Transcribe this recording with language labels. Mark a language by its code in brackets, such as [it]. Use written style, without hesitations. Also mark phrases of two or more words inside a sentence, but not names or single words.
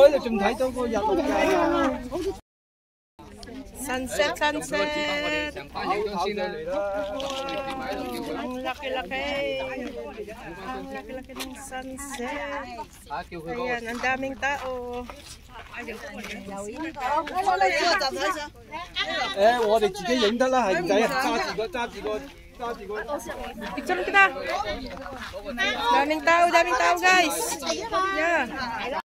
[en] Sunset, sunset. [tl] Ang laki-laki. Ang laki-laki ng sunset. Ayan, ang daming tao. [yue] 我哋自己影得啦，係唔使揸住個。 [tl] Picture kita. Daming tao guys. [en] Yeah.